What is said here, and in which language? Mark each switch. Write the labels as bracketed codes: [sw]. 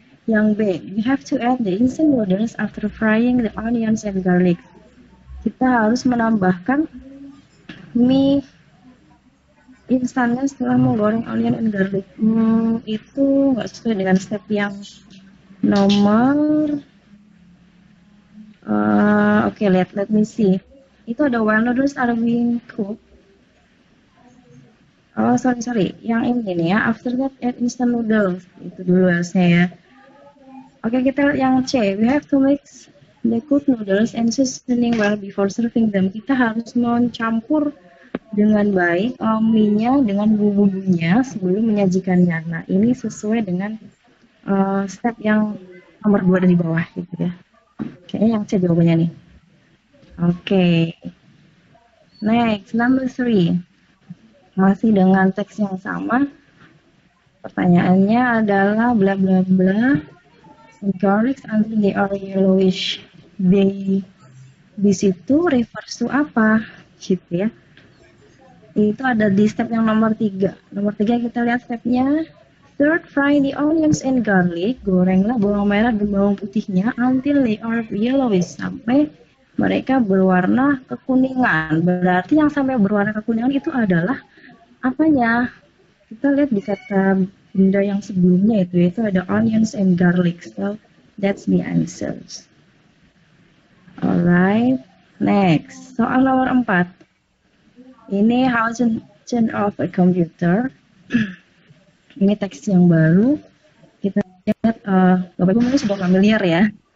[id] Yang B, [en] we have to add the instant noodles after frying the onions and garlic. [id] Kita harus menambahkan mie instannya setelah menggoreng [en] onion and garlic. [id] Itu nggak sesuai dengan step yang nomor. [en] Oke, let me see. [id] Itu ada [en] while noodles are being cooked. Oh, sorry. [id] Yang ini nih ya. [en] After that, add instant noodles. [id] Itu dulu harusnya ya. Oke, kita lihat yang C. [en] We have to mix the cooked noodles and seasoning well before serving them. [id] Kita harus mencampur dengan baik mie-nya dengan bumbu-bumbunya sebelum menyajikannya. Nah, ini sesuai dengan step yang nomor 2 dari bawah gitu ya. Kayaknya yang C jawabannya nih. Oke. [en] Next, number 3. [id] Masih dengan teks yang sama. Pertanyaannya adalah bla bla bla. [en] Garlic until they are yellowish. [id] Di situ [en] refers to [id] apa? Gitu ya. Itu ada di step yang nomor 3. Nomor 3 kita lihat stepnya. [en] Third, fry the onions and garlic. [id] Gorenglah bawang merah dan bawang putihnya [en] until they are yellowish. [id] Sampai mereka berwarna kekuningan. Berarti yang sampai berwarna kekuningan itu adalah apanya? Kita lihat di kata benda yang sebelumnya itu ada [en] onions and garlic. So that's the answers. Alright, next. [id] Soal nomor 4. [en] Ini how to turn off a computer. [id] Ini teks yang baru. Kita lihat, Bapak Ibu mungkin sudah familiar ya.